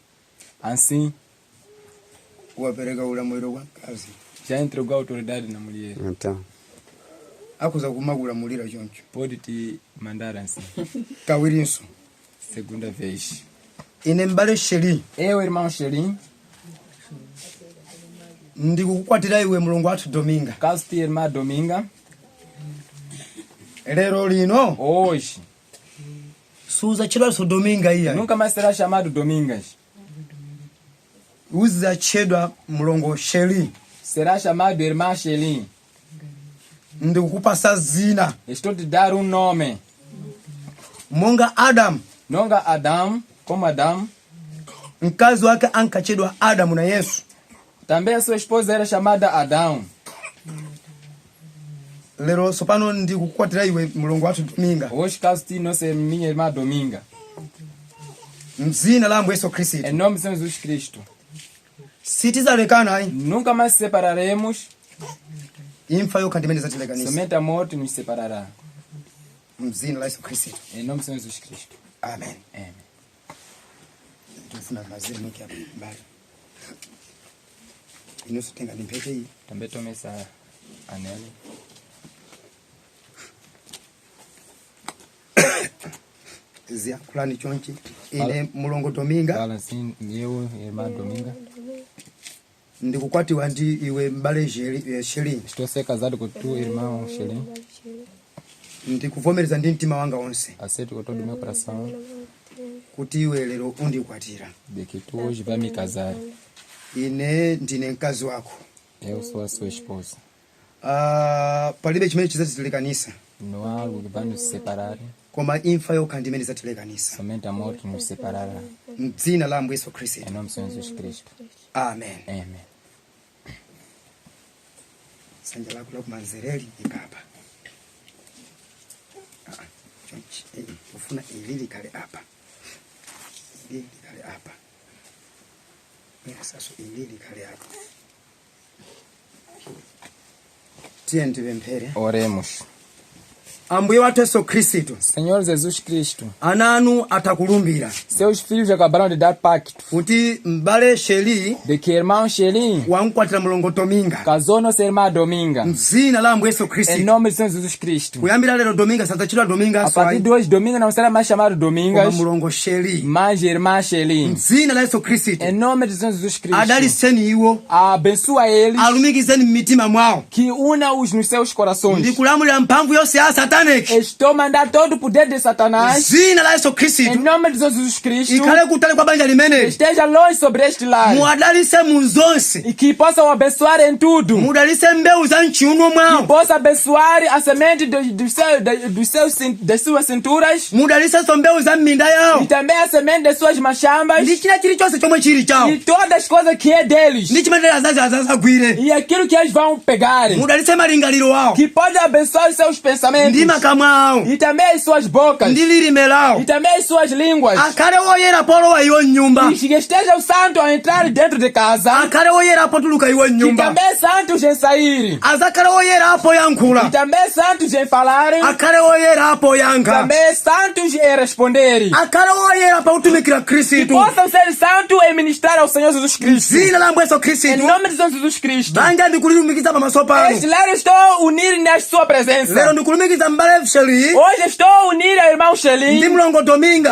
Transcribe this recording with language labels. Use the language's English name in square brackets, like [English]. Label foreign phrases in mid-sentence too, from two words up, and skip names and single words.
[Portuguese] Assim, [Nyanja] wapereka ulamuliro kwa mkazi [Portuguese] já entregou a autoridade na mulher. Então, [Nyanja] akuza kumakulamulira choncho [Portuguese] Pode te mandar assim. [Nyanja] kawirinso [Portuguese] Segunda vez. [Nyanja] ine mbale sheri [Portuguese] Eu, irmão Xelim, [Nyanja] ndikukukwatira iwe mulongo wathu dominga [Portuguese] caso tua irmã Dominga, [Nyanja] lero lino [Portuguese] hoje, [Nyanja] suza chedwanso dominga iya [Portuguese] nunca mais será chamado Domingas. [Nyanja] uzachedwa mulongo sheri [Portuguese] Será chamado irmã Xelim. [Nyanja] ndikukupasa zina [Portuguese] Estou te dar um nome. [Nyanja] monga adamu [Portuguese] Nonga Adão, como Adão. [Nyanja] mkazi wake ankachedwa adamu na yesu [Portuguese] Também a sua esposa era chamada Adão. [Nyanja] lero sopano ndikukwatira iwe mulongo wathu Dominga [Portuguese] Hoje caso ti não ser minha irmã Dominga. [Nyanja] mzina la Ambuye Yesu Kristo [Portuguese] Em nome de Senhor Jesus Cristo. [Nyanja] sitizalekana ayi [Portuguese] Nunca mais se separaremos. [Nyanja] imfa yokha ndimene zatilekanisa [Portuguese] Somente a morte nos separará. [Nyanja] mzina la Yesu Kristo [Portuguese] Em nome de Senhor Jesus Cristo. [Nyanja] amen. [Portuguese] Amém. [Swahili] Tufuna maziri mwiki hapa mbali inusu tenga nimpete hii [Portuguese] Também tome essa anel. [Nyanja] zia kulani chonchi ine mulongo Dominga [Portuguese] Fala assim, eu, irmã Dominga. [Nyanja] ndikukwatiwa ndi iwe mbale Shelini [Portuguese] Estou a ser casado com tu, irmão Xelim. [Nyanja] ndikuvomereza ndi mtima wanga wonse [Portuguese] Aceito com todo o meu coração [Nyanja] kuti iwe lero undikwatira [Portuguese] de que tu hoje vai me casar. [Nyanja] ine ndine mkazi wako [Portuguese] Eu sou a sua esposa. [Nyanja] palibe chimene chidzatilekanisa [Portuguese] Não há algo que vai nos separar. [Nyanja] koma imfa yokha ndimene zatilekanisa [Portuguese] Somente a morte nos separará. [Nyanja] mdzina la Ambuye Yesu Kristo [Portuguese] Em nome de Senhor Jesus Cristo. [Nyanja] amen. [Portuguese] Amém. [Nyanja] Sanja lako la kumanzereli ikapa chonchi ufuna ili likale apa ili likale apa sasa ili likale apa tiye ndipemphere. [Portuguese] Oremos. [Nyanja] Ambuye wathu Yesu Kristo [Portuguese] Senhor Jesus Cristo, [Nyanja] ana anu atakulumbira [Portuguese] seus filhos acabaram de dar pacto [Nyanja] kuti mbale Sheli [Portuguese] de que irmão Xelim [Nyanja] wankwatira mulongo Dominga [Portuguese] casou nossa irmã Dominga. [Nyanja] mzina la Ambuye Yesu [Portuguese] Em Kristo nome de Senhor Jesus Cristo. [Nyanja] kuyambira lero Dominga sadzatchedwa Dominga [Portuguese] A partir de hoje, Dominga não será mais chamado [Nyanja] koma [Portuguese] Domingas, [Nyanja] mulongo Sheli [Portuguese] mas irmã Xelim. [Nyanja] mzina la Yesu Kristo [Portuguese] Em nome de Senhor Jesus Cristo. [Nyanja] adaliseni iwo [Portuguese] Abençoa eles, [Nyanja] alumikizeni m'mitima mwawo [Portuguese] que una-os nos seus corações. [Nyanja] ndikulamulira mphamvu yonse ya sataniki [Portuguese] Estou mandando todo o poder de Satanás. [Nyanja] zina la Yesu [Portuguese] Em Kristo nome de Jesus Cristo. [Nyanja] ikhale kutali kwa banja limeneli [Portuguese] Esteja longe sobre este lar. [Nyanja] muadalise mu zonse [Portuguese] E que possam abençoar em tudo. [Nyanja] mudalise mbewu za mchiuno [Portuguese] Que [Nyanja] mwawo [Portuguese] possa abençoar a semente das suas cinturas. [Nyanja] mudalisenso mbewu za m'minda [Portuguese] E [Nyanja] yawo [Portuguese] também a semente das suas machambas. [Nyanja] ndi china chilichonse chomwe chili chawo [Portuguese] E todas as coisas que é deles. [Nyanja] ndi chimene azazagwire [Portuguese] E aquilo que eles vão pegar. [Nyanja] mudalise malingaliro wawo [Portuguese] Que pode abençoar os seus pensamentos. [Nyanja] ndi makamwa awo [Portuguese] E também as suas bocas. [Nyanja] ndi lilime lawo [Portuguese] E também as suas línguas. [Nyanja] akhale woyerapo olowa iwo mnyumba [Portuguese] E que esteja o santo a entrar dentro de casa. [Nyanja] akhale woyerapo tuluka iwo [Portuguese] E [Nyanja] mnyumba [Portuguese] também santos em sair. [Nyanja] azakhale woyerapo [Portuguese] E [Nyanja] yankhula [Portuguese] também santos em falar. [Nyanja] akhale woyerapo yankha [Portuguese] Também santos em responder. [Nyanja] akhale woyerapo kutumikira [Portuguese] Que Khristu possam ser santos em ministrar ao Senhor Jesus Cristo. zina la Ambuye Yesu Em Kristu nome de Senhor Jesus Cristo. [Nyanja] banja ndikulilumikiza pamaso [Portuguese] Este [Nyanja] pano [Portuguese] lar estou unir na sua presença. [Nyanja] lero ndikulumikiza mbale Sheli [Portuguese] Hoje estou unir ao irmão [Nyanja] ndi [Portuguese] Xelim. [Nyanja] mulongo Dominga